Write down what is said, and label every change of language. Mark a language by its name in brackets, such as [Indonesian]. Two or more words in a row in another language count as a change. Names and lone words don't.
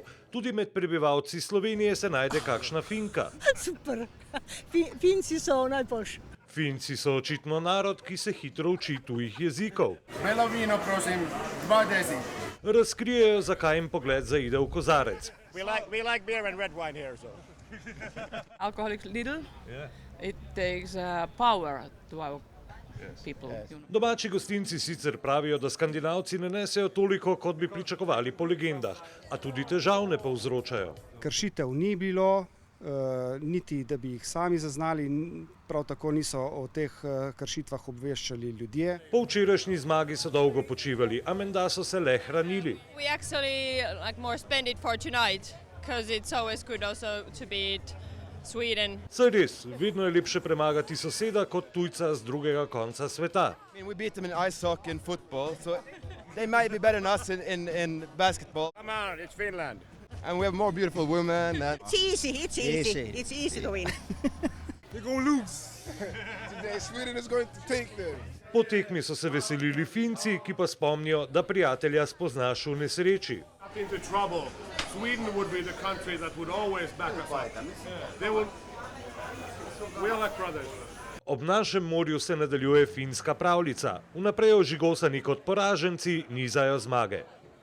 [Slovenian] Tudi med prebivalci Slovenije se najde kakšna Finka. Super, Finci so najboljši. Finci so očitno narod, ki se hitro uči tujih jezikov. Belo vino, prosim, 2 deci. Razkrijejo, zakaj jim pogled zaide v kozarec. [English] We like beer and red wine here, so. Alcoholic little, it takes power to our people. [Slovenian] Domači gostinci sicer pravijo, da Skandinavci ne nesejo toliko, kot bi pričakovali po legendah, a tudi težav ne povzročajo. Kršitev ni bilo, niti da bi jih sami zaznali, prav tako niso o teh kršitvah obveščali ljudje. Po včerajšnji zmagi so dolgo počivali, a menda so se le hranili. [English] We actually more spend it for tonight, because it's always good also to beat Sweden. [Slovenian] Saj res, vedno je lepše premagati soseda kot tujca z drugega konca sveta. [English] We beat them in ice hockey and football, so they might be better than us in basketball. Come on, it's Finland. And we have more beautiful women. It's easy to win. They're going to lose. Today Sweden is going to take them. [Slovenian] Po tekmi so se veselili Finci, ki pa spomnijo, da prijatelja spoznaš v nesreči. [English] Into trouble. Sweden would be the country that would always back us up. We are like brothers. [Slovenian] Ob našem morju se nadaljuje finska pravljica. Vnaprej ožigosani kot poraženci nizajo zmage.